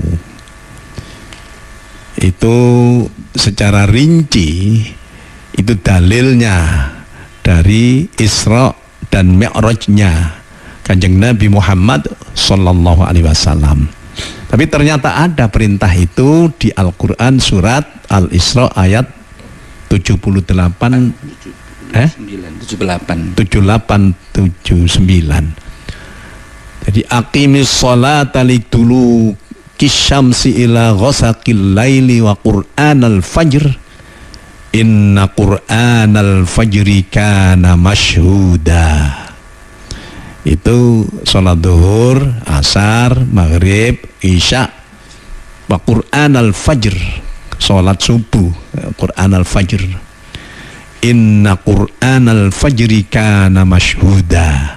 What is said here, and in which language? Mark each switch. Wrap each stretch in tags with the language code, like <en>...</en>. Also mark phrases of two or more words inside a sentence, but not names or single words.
<id>Itu secara rinci, itu dalilnya dari Isra dan Mi'rajnya Kanjeng Nabi Muhammad</id> <ar>صلى الله عليه وسلم.</ar> <id>Tapi ternyata ada perintah itu di Al-Qur'an surat Al-Isra ayat 78 78-79.</id> <ar>Jadi أقم الصلاة لدلوك الشمس إلى غسق الليل وقرآن الفجر. إن قرآن الفجر كان مشهودا.</ar> <id>Itu sholat duhur, asar, maghrib, isya.</id> <ar>وقرآن الفجر,</ar> <id>sholat subuh,</id> <ar>قرآن الفجر. إن قرآن الفجر كان مشهودا.</ar>